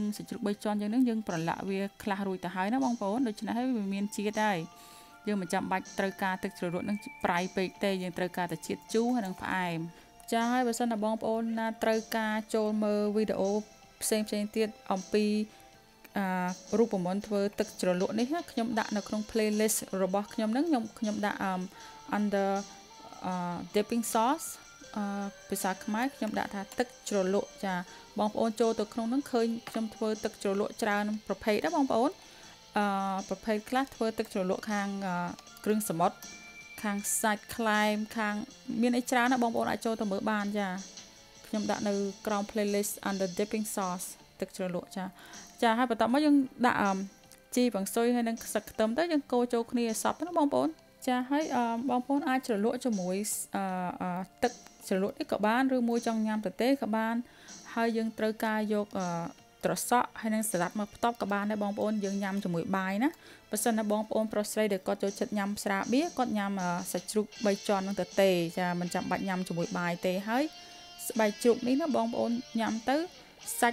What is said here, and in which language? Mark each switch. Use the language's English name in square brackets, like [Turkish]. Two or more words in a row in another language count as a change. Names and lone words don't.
[Khmer] សាច់ជ្រូក3ជាន់យើងនឹងយើងប្រឡាក់វាខ្លះរួចទៅហើយណាបងប្អូនដូច្នេះហើយវាមានជាតិហើយយើងមិនចាំបាច់ត្រូវការទឹកជ្រលក់នឹងប្រៃពេកទេយើងត្រូវការតែជាតិជូរហើយនិងផ្អែមចាហើយបើសិនណាបងប្អូនណាត្រូវការចូលមើលវីដេអូផ្សេងទៀតអំពីរូបមន្តធ្វើទឹកជ្រលក់នេះខ្ញុំដាក់នៅក្នុង playlist របស់ខ្ញុំហ្នឹងខ្ញុំដាក់ under [English] dipping sauce [Khmer] ភាសាខ្មែរខ្ញុំដាក់ថាទឹកជ្រលក់ចាបងប្អូនចូលទៅក្នុងហ្នឹងឃើញខ្ញុំធ្វើទឹកជ្រលក់ច្រើនប្រភេទ ណាបងប្អូនប្រភេទខ្លះធ្វើទឹកជ្រលក់ខាងគ្រឿងសមុទ្រខាងសាច់ខ្លែមខាងមានអីច្រើនណាបងប្អូនអាចចូលទៅមើលបានចាខ្ញុំដាក់នៅក្រោម [English] playlist under dipping sauce [Khmer] ទឹកជ្រលក់ចាហើយបន្ទាប់មកយើងដាក់ជីវ៉ាន់ស៊ុយហើយនឹងស្លឹកខ្ទឹមទៅយើងកូរចូលគ្នាឲ្យសព្វណាបងប្អូនចាហើយបងប្អូនអាចជ្រលក់ជាមួយទឹកជ្រលក់នេះក៏បានឬមួយចង់ញ៉ាំទៅទេក៏បាន ហើយយើងត្រូវការយកត្រសក់ហើយនឹងសាឡាត់មកផ្ទាប់ក៏បានដែរបងប្អូនយើងញ៉ាំជាមួយបាយណាបើសិនណាបងប្អូនប្រុសស្រីដែលគាត់ចូលចិត្តញ៉ាំស្រាបៀរគាត់ញ៉ាំសាច់ជ្រូក3ជាន់នឹងទៅទេចាមិនចាំបាច់ញ៉ាំជាមួយបាយទេហើយស្បែកជ្រូកនេះណាបងប្អូនញ៉ាំទៅសា